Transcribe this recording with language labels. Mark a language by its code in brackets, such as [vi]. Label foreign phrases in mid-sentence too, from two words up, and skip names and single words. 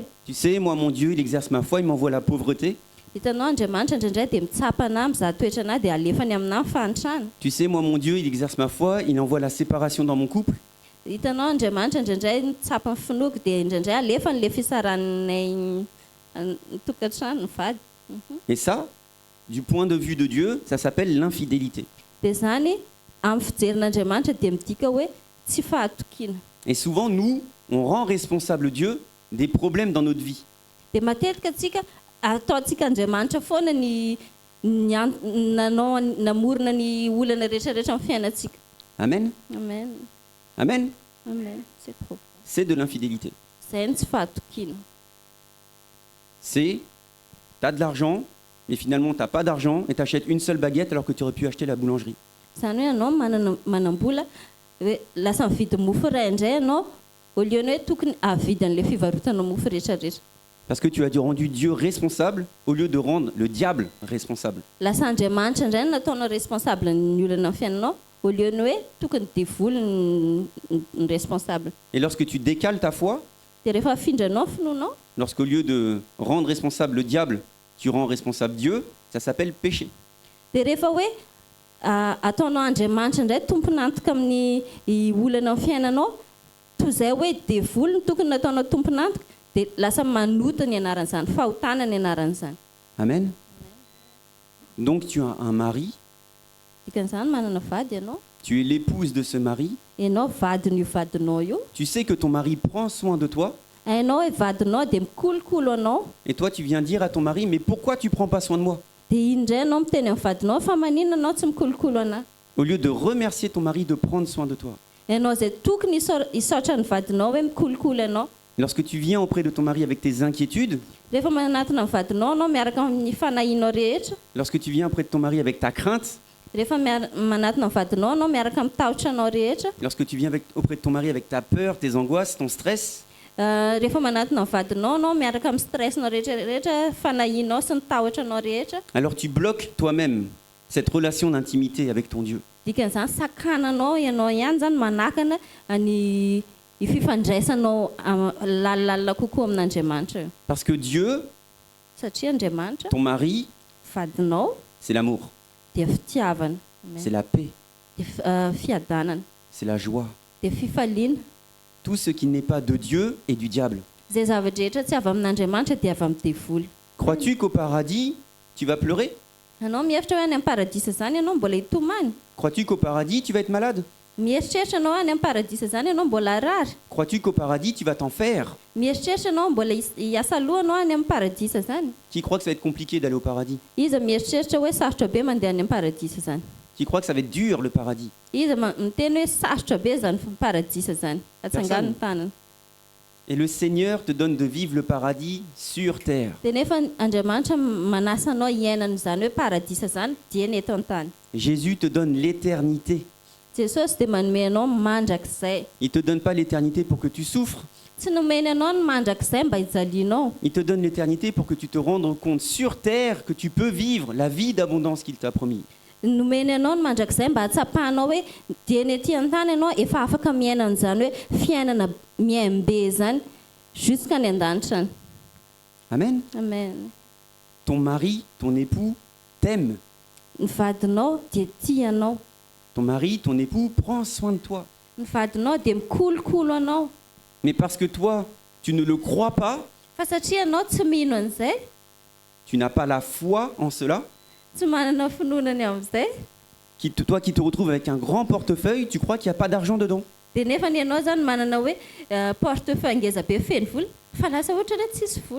[fr] Tu sais, moi, mon Dieu, il exerce ma foi, il m'envoie la pauvreté. [mg] Hitanao Andriamanitra indraindray dia mitsapa anahy mizaha toetra anahy dia alefany aminahy ny fahantrana. [fr] Tu sais, moi, mon Dieu, il exerce ma foi, il envoie la séparation dans mon couple. [mg] Hitanao Andriamanitra indraindray mitsapa ny finoako dia indraindray alefany le fisaranay ny tokantrano ny vady. [fr] Et ça, du point de vue de Dieu, ça s'appelle l'infidélité. [mg] Dia zany amin'ny fijerin'Andriamanitra dia midika hoe tsy fahatokiana. [fr] Et souvent, nous, on rend responsable Dieu des problèmes dans notre vie. [mg] Dia matetika atsika ataontsika Andriamanitra foana namorona ny olana rehetrarehetra amin'ny fiainantsika. [fr] Amen. Amen. Amen. Amen. C'est trop. C'est de l'infidélité. [mg] Zay ny tsy fahatokiana. [fr] C'est, tu as de l'argent, mais finalement, tu n'as pas d'argent et tu achètes une seule baguette alors que tu aurais pu acheter la boulangerie. [mg] Zany hoe ianao manambola hoe lasa mividy mofo ray indray ianao [fr] au lieu [mg] ny hoe tokony avidy an'ilay fivarotanao mofo rehetrarehetra. [fr] Parce que tu as rendu Dieu responsable au lieu de rendre le diable responsable. [mg] Lasa Andriamanitra indray no nataonao responsable ny olana amin'ny fiainanao [fr] au lieu [mg] ny hoe tokony devoly ny responsable. [fr] Et lorsque tu décales ta foi, [mg] Dia rehefa afindranao finoanao, [fr] lorsqu'au lieu de rendre responsable le diable, tu rends responsable Dieu, ça s'appelle péché. [mg] dia rehefa hoe ataonao Andriamanitra indray tomponantoka amin'ny olana amin'ny fiainanao toy izay hoe devoly ny tokony nataonao tomponantoka dia lasa manota ny anaran'izany, fahotana ny anaran'izany. [fr] Amen. Donc tu as un mari, [mg] Dikan'izany manana vady ianao, [fr] Tu es l'épouse de ce mari. [mg] ianao vadin'io vadinao io. [fr] Tu sais que ton mari prend soin de toi. [mg] Hainao hoe vadinao dia mikolokolo anao. [fr] Et toi, tu viens dire à ton mari, mais pourquoi tu prends pas soin de moi? [mg] Dia indray anao miteny amin'ny vadinao fa maninona anao tsy mikolokolo anahy. [fr] Au lieu de remercier ton mari de prendre soin de toi. [mg] Ianao izay tokony hisaotra ny vadinao hoe mikolokolo anao. [fr] Lorsque tu viens auprès de ton mari avec tes inquiétudes, [mg] Rehefa manatona ny vadinao anao miaraka amin'ny fanahinao rehetra. [fr] lorsque tu viens auprès de ton mari avec ta crainte, [mg] Rehefa manatona ny vadinao anao miaraka amin'ny tahotra anao rehetra. [fr] lorsque tu viens auprès de ton mari avec ta peur, tes angoisses, ton stress, [mg] Rehefa manatona ny vadinao anao miaraka amin'ny stressnao rehetrarehetra, fanahinao sy ny tahotra anao rehetra. [fr] alors tu bloques toi-même cette relation d'intimité avec ton Dieu. [mg] Dikan'izany sakananao ianao ihany zany manakana ny fifandraisanao lalala kokoa amin'Andriamanitra. [fr] Parce que Dieu, [mg] Satria Andriamanitra, [fr] ton mari, [mg] vadinao [fr] c'est l'amour, [mg] dia fitiavana, [fr] c'est la paix, [mg] dia fiadanana, [fr] c'est la joie. [mg] dia fifaliana. [fr] Tout ce qui n'est pas de Dieu est du diable. [mg] Zay zavatra rehetra tsy avy amin'Andriamanitra dia avy amin'ny devoly. [fr] Crois-tu qu'au paradis, tu vas pleurer? [mg] Ianao mihevitra hoe any amin'ny paradisa zany ianao mbola hitomany. [fr] Crois-tu qu'au paradis, tu vas être malade? [mg] Mieritreritra ianao any amin'ny paradisa zany ianao mbola rary. [fr] Crois-tu qu'au paradis, tu vas t'en faire? [mg] Mieritreritra ianao mbola hiasa loha anao any amin'ny paradisa zany. [fr] Qui croit que ça va être compliqué d'aller au paradis? [mg] Iza mieritreritra hoe sarotra be mandeha any amin'ny paradisa zany. [fr] Qui croit que ça va être dur le paradis? [mg] Iza miteny hoe sarotra be zany paradisa zany. Atsangano ny tanana. [fr] Et le Seigneur te donne de vivre le paradis sur terre. [mg] Dia nefa Andriamanitra manasa anao hiainan'izany hoe paradisa zany dia ny eto an-tany. [fr] Jésus te donne l'éternité. [mg] Jesosy dia manome anao mandrakizay. [fr] Il ne te donne pas l'éternité pour que tu souffres. [mg] Tsy nomeny anao ny mandrakizay mba hijalianao. [fr] Il te donne l'éternité pour que tu te rendes compte sur terre que tu peux vivre la vie d'abondance qu'il t'a promis. [mg] Nomeny anao ny mandrakizay mba hatsapahanao hoe dia ny etỳ an-tany ianao efa afaka miaina an'izany hoe fiainana miaimbe zany jusqu'à ny an-danitra any. [fr] Amen. Amen. Ton mari, ton époux t'aime. [mg] Ny vadinao dia tia anao. [fr] Ton mari, ton époux prend soin de toi. [mg] Ny vadinao dia mikolokolo anao. [fr] Mais parce que toi, tu ne le crois pas, [mg] Fa satria anao tsy mino an'izay, [fr] tu n'as pas la foi en cela, [mg] tsy manana finoanany amin'izay, [fr] toi qui te retrouves avec un grand portefeuille, tu crois qu'il n'y a pas d'argent dedans. [mg] dia nefa ny ianao zany manana hoe portefeuille ngeza be feno vola, fa lasa ohatra hoe tsisy vola.